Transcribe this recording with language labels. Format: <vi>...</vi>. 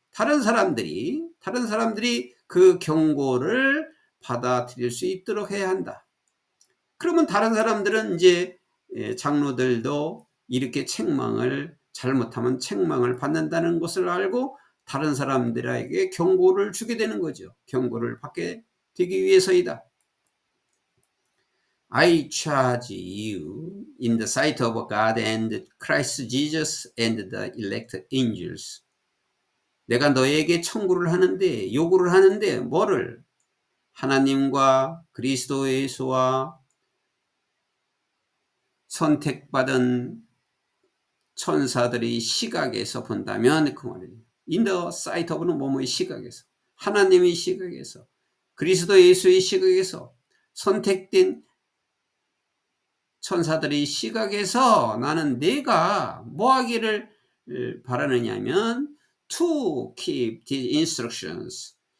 <ko>다른 사람들이 그 경고를 받아들일 수 있도록 해야 한다. 그러면 다른 사람들은 이제 장로들도 이렇게 잘못하면 책망을 받는다는 것을 알고 다른 사람들에게 경고를 주게 되는 거죠. 경고를 받게 되기 위해서이다.</ko> <en>I charge you in the sight of God and Christ Jesus and the elect angels.</en> <ko>내가 너에게 요구를 하는데 뭐를? 하나님과 그리스도 예수와 선택받은 천사들의 시각에서 본다면 그 말이에요.</ko> <en>In the sight of</en> <ko>는 뭐뭐의 시각에서, 하나님의 시각에서, 그리스도 예수의 시각에서, 선택된 천사들의 시각에서 나는 내가 뭐 하기를 바라느냐면</ko> <en>to keep the instructions.</en>